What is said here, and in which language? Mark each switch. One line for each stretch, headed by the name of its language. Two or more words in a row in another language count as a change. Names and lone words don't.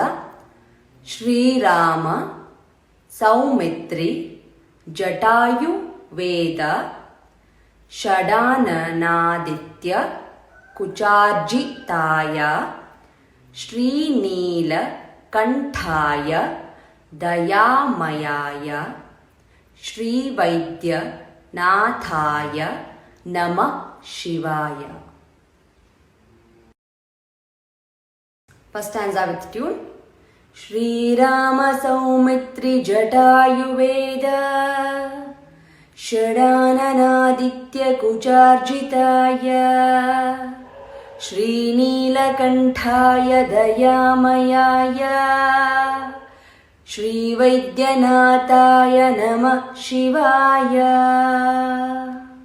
Sanskrit: ಶ್ರೀರಾಮ ಸೌಮಿತ್ರಿ ಜಟಾಯು ವೇದ ಷಡಾನನಾದಿತ್ಯ ಕುಚಾರ್ಜಿತಾಯ ಶ್ರೀನೀಲ ಕಂಠಾಯ ದಯಾಮಯಾಯ ಶ್ರೀವೈದ್ಯನಾಥಾಯ ನಮಃ ಶಿವಾಯ.
English: First stanza with tune.
Sanskrit: श्रीराम सौमित्रि जटायुवेद षडाननादित्य कुजार्चिताय श्रीनीलकण्ठाय दयामयाय श्रीवैद्यनाथाय नमः शिवाय.